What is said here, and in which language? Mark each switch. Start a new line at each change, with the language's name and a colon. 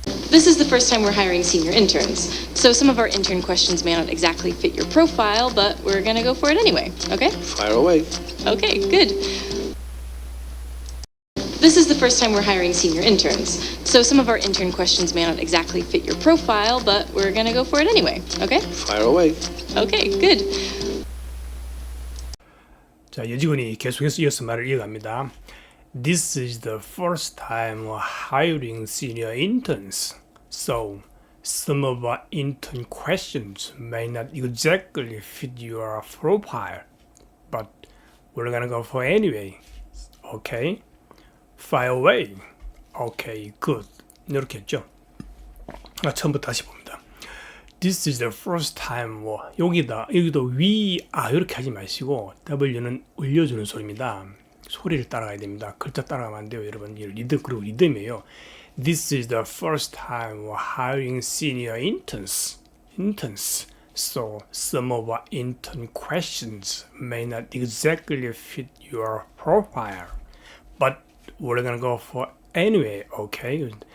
English: This is the first time we're hiring senior interns, so some of our intern questions may not exactly fit your profile, but we're going to go for it anyway, okay? Fire away. Okay, good. This is the first time we're hiring senior interns, so some of our intern questions may not exactly fit your profile, but we're going to go for it anyway, okay? Fire away. Okay, good.
Korean: 자, 여직원이 계속해서 이어서 말을 이어갑니다.
English: This is the first time hiring senior interns, so some of our intern questions may not exactly fit your profile, but we're gonna go for it anyway, okay? Fire away. Okay, good.
Korean: 이렇게 했죠. 처음부터 다시 봅니다.
English: This is the first time.
Korean: 여기도 이렇게 하지 마시고 W는 올려주는 소리입니다. 소리를 따라가야 됩니다. 글자 따라가면 안 돼요, 여러분. 그리고 리듬이에요.
English: This is the first time hiring senior interns. So some of our intern questions may not exactly fit your profile, but we're gonna go for anyway, okay?